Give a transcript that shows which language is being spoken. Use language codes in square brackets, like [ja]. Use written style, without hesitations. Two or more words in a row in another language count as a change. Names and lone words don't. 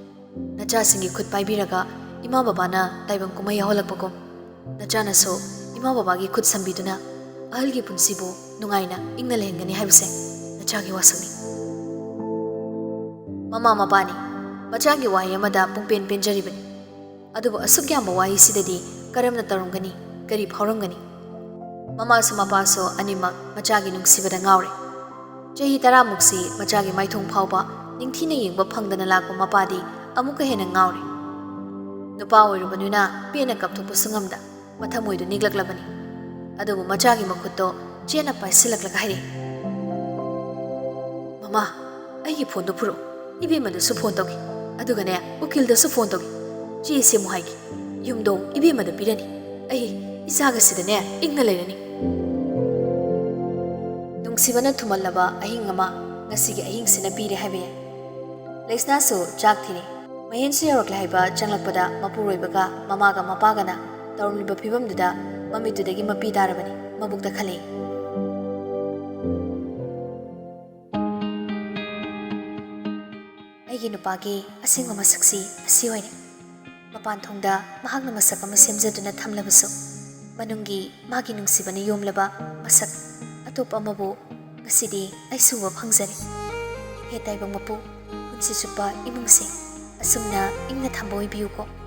[mni] Nacha singi khut paibiraga ima babana taibang kumay yaholakpagom nachanaso ima babagi khut sambiduna ahalgi punsibu nungaina ingna lehengani haibse nachagi wasakni mama mapani machagi wahi amada pungpen penjaribani adubu asuk yamba wahi sidadi karamna tarumgani kari phauramgani mama so mapa so animak machagi nungsibada ngaure chahi tara muksi machagi maithong phauba ningthina yengba phangdana lakpa mapadi amuka hena ngaure nupa oirubanuna pena kapthokpa sungamda mathamoidu niglaklabani adubu machagi makhutto chena paisilakla haire mama aigi phone do phuro ibe madu su phone togi adugane ukil da su phone togi chi se mu haigi yumdo ibe madu pirani ai isaga sidane ingna leirani nungsibana thumallaba ahing ama ngasigi ahing sina pire habe Leishna so chak thini mahin se yorakla haiba changlakpada mapuroibaga mamaga mapagana tawliba phibam duda mamitudagi mapi darabani mabukta khale aigi nupagi asingwa masaksi asi hoine mapan thongda mahakna masak ama semjaduna thamlabasu manungi magi nungsibani yomlaba masak atop amabu ngasidi aisuwa phangjari he taibang mapu punsi supa imungse asumna ingna thamboi biuko